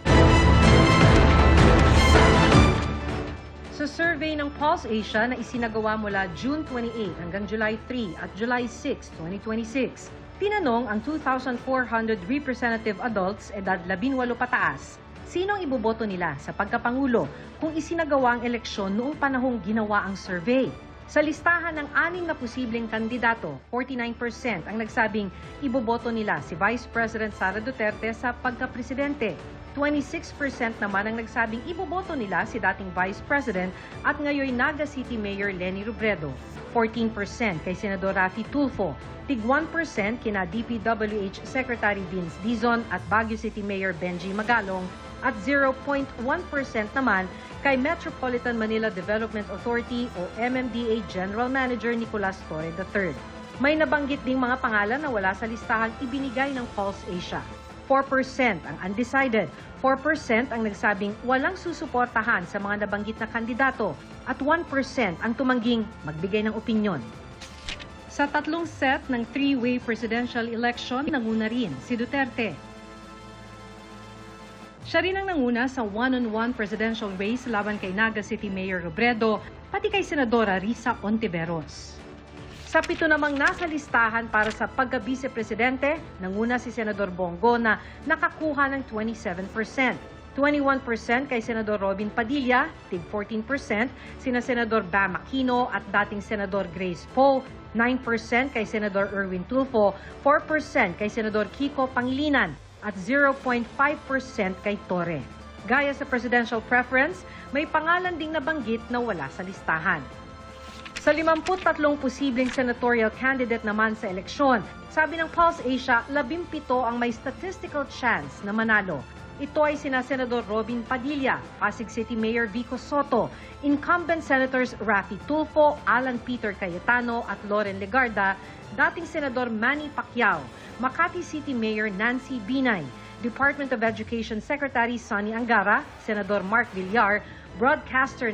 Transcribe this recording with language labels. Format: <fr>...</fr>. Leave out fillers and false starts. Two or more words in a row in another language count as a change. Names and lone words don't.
<tl>Sa survey ng Pulse Asia na isinagawa mula June 28 hanggang July 3 at July 6, 2026, tinanong ang 2,400</tl> <en>representative adults</en> <tl>edad 18 pataas sino ang iboboto nila sa pagkapangulo kung isinagawa ang eleksyon noong panahong ginawa ang survey. Sa listahan ng 6 na posibleng kandidato, 49% ang nagsabing iboboto nila si Vice President Sara Duterte sa pagkapresidente. 26% naman ang nagsabing iboboto nila si dating Vice President at ngayon Naga City Mayor Leni Robredo. 14% kay Senador Raffy Tulfo, tig 1% kina DPWH Secretary Vince Dizon at Baguio City Mayor Benji Magalong, at 0.1% naman kay Metropolitan Manila Development Authority o MMDA General Manager Nicolas Torre III. May nabanggit ding mga pangalan na wala sa listahang ibinigay ng Pulse Asia. 4% ang undecided, 4% ang nagsabing walang susuportahan sa mga nabanggit na kandidato, at 1% ang tumangging magbigay ng opinyon. Sa tatlong set ng</tl> <en>three-way presidential election,</en> <tl>nanguna rin si Duterte. Siya rin ang nanguna sa</tl> <en>one-on-one presidential race</en> <tl>laban kay Naga City Mayor Robredo, pati kay Senadora Risa Ontiveros. Sa 7 namang nasa listahan para sa pagka-vice-presidente, nanguna si Senador Bongo na nakakuha ng 27%. 21% kay Senador Robin Padilla, tig 14%, sina Senador Bam Aquino at dating Senador Grace Poe, 9% kay Senador Erwin Tulfo, 4% kay Senador Kiko Pangilinan, at 0.5% kay Torre. Gaya sa</tl> <en>presidential preference,</en> <tl>may pangalan ding nabanggit na wala sa listahan. Sa 53 posibleng</tl> <en>senatorial candidate</en> <tl>naman sa eleksyon, sabi ng Pulse Asia, 17 ang may</tl> <en>statistical chance</en> <tl>na manalo. Ito ay sina Senador Robin Padilla, Pasig City Mayor Vico Soto,</tl> <en>incumbent Senators</en> <tl>Raffy Tulfo, Alan Peter Cayetano at Loren Legarda, dating Senador Manny Pacquiao, Makati City Mayor Nancy Binay, Department of Education Secretary Sonny Angara, Senador Mark Villar, broadcaster na</tl>